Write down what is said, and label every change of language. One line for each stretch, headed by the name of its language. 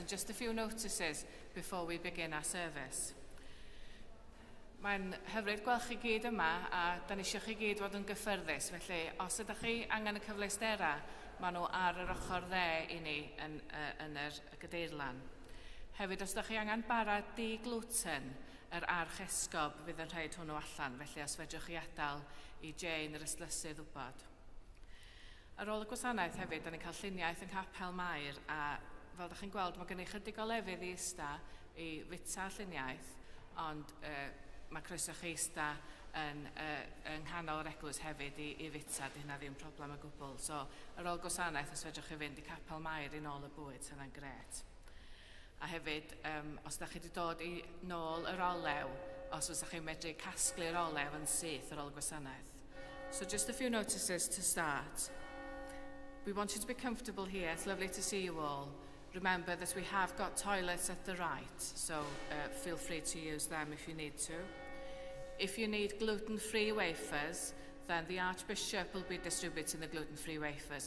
English: And just a few notices before we begin our service.
Welsh: Mae'n hyfryd gweld chi gyd yma a da ni eisiau chi gyd fod yn gyffyrddus. Felly, os ydych chi angen y cyfleustera, maen nhw ar yr ochr dde I ni yn yr gadeirlan. Hefyd, os ydych chi angen bara di-gluten, yr arch esgob fydd yn rhaid hwnnw allan. Felly, os fedrwch chi adael I Jane yr ystlysydd wybod. Ar ôl y gwasanaeth hefyd, da ni'n cael lluniaeth yn Capel Mair a fel ydych chi'n gweld, mae gen I chydig o lefydd I ista I fita lluniaeth, ond mae croeso chi ista yn nghanol yr eglwys hefyd I fita, di hynna ddim problem o gwbl. So, ar ôl gwasanaeth, os fedrwch chi fynd I Capel Mair I nôl y bwyd, sy'n gret. A hefyd, os ydych chi wedi dod I nôl yr olew, os ydych chi'n medru casglu'r olew yn syth ar ôl y gwasanaeth.
English: So, just a few notices to start. We want you to be comfortable here. It's lovely to see you all. Remember that we have got toilets at the right, so feel free to use them if you need to. If you need gluten-free wafers, then the Archbishop will be distributing the gluten-free wafers.